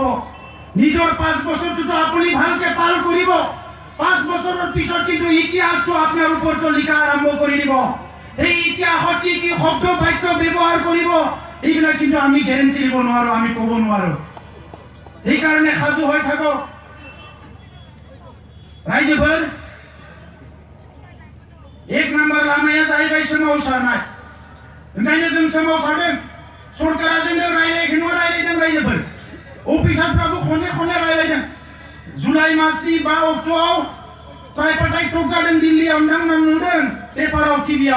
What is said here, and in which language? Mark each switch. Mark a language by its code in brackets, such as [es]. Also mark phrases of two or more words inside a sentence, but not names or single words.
[as] নিজৰ 5 বছৰটোতো আপুনি ভালকে পাৰ কৰিব, 5 বছৰৰ পিছত কিন্তু ইতিহাসটো আপোনাৰ ওপৰত লিখা আৰম্ভ কৰি দিব। এই ইতিহাসত কি কি শব্দ বাক্য ব্যৱহাৰ কৰিব, এইবিলাক কিন্তু আমি গেৰেণ্টি দিব নোৱাৰো, আমি ক'ব নোৱাৰো। সেইকাৰণে সাজু হৈ থাকক रायजोफोर। [brx] 1 नम्बर लामाया जाहैबाय सोमावसारनाय। ओंखायनो जों सोमावसारदों। सरकारा जोंजों रायलायदों रायजोफोर। अफिसारफ्राबो खनले खनले रायलायदों। जुलाइ मासनि 5 अक्ट'आव [en] tripartite talk [brx] जादों दिल्लीयाव, नोंथांमोना नुदों पेपाराव टिभियाव।